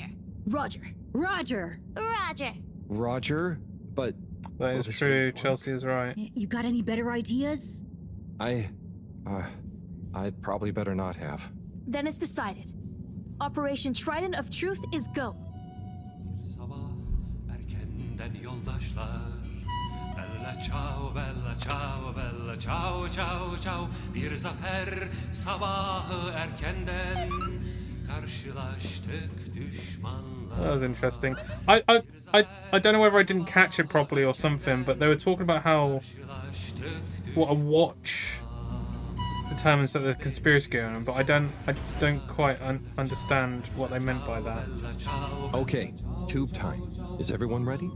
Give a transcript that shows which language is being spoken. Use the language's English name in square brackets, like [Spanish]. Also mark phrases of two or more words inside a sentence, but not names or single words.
[English] Roger. Roger. Roger. Roger, but That is true. Chelsea is right. You got any better ideas? I'd probably better not have. Then it's decided. Operation Trident of Truth is go. [Turkish] Erkenden yoldaşlar. [Italian] Bella ciao, bella ciao, bella ciao, ciao, ciao. [Turkish] Bir zafer sabahı erkenden karşılaştık düşmanlar. [English] That was interesting. I don't know whether I didn't catch it properly or something, but they were talking about how what a watch determines that the conspiracy going on, but I don't quite understand what they meant by that. Okay, tube time. Is everyone ready?